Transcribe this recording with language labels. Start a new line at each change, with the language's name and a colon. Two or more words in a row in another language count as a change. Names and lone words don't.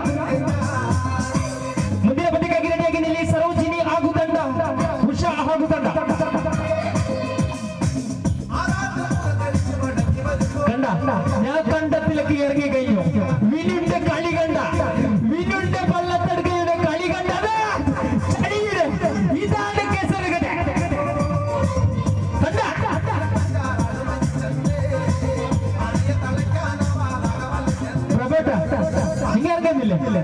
Kannada: ಮುಂದಿನ ಪಂದ್ಯಕ್ಕಾಗಿ ರೆಡಿಯಾಗಿ ನಿಲ್ಲಿ. ಸರೋಜಿನಿ ಹಾಗೂ ತಂಡ, ಉಷಾ ಹಾಗೂ ತಂಡ.
Malayalam: കണ്ട ഞാൻ കണ്ടത്തിലേക്ക് ഇറങ്ങി കഴിഞ്ഞു. വിനുന്റെ കളി കണ്ട, വിനുന്റെ പള്ളത്തെടുക്കയുടെ കളി കണ്ടത് ഇതാണ് കേസറുകട. കണ്ട പ്രഭേട്ട നിങ്ങൾ ഇറങ്ങുന്നില്ലേ?